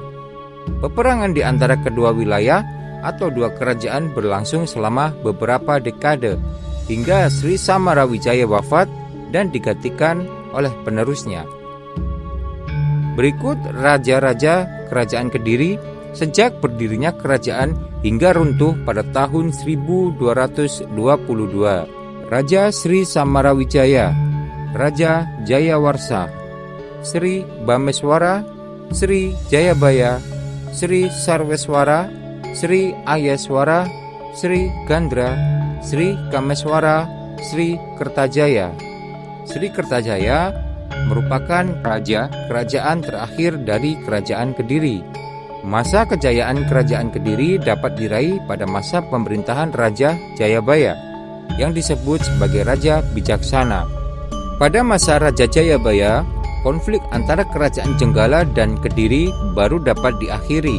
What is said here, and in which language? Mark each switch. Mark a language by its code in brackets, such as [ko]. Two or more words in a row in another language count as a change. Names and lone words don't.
[id] Peperangan di antara kedua wilayah atau dua kerajaan berlangsung selama beberapa dekade hingga Sri Samarawijaya wafat dan digantikan oleh penerusnya. Berikut raja-raja Kerajaan Kediri sejak berdirinya kerajaan hingga runtuh pada tahun 1222. Raja Sri Samarawijaya, Raja Jayawarsa, Sri Bameswara, Sri Jayabaya, Sri Sarweswara, Sri Ayeswara, Sri Gandra, Sri Kameswara, Sri Kertajaya. Sri Kertajaya merupakan raja kerajaan terakhir dari Kerajaan Kediri. Masa kejayaan Kerajaan Kediri dapat diraih pada masa pemerintahan Raja Jayabaya yang disebut sebagai Raja Bijaksana. Pada masa Raja Jayabaya, konflik antara Kerajaan Jenggala dan Kediri baru dapat diakhiri.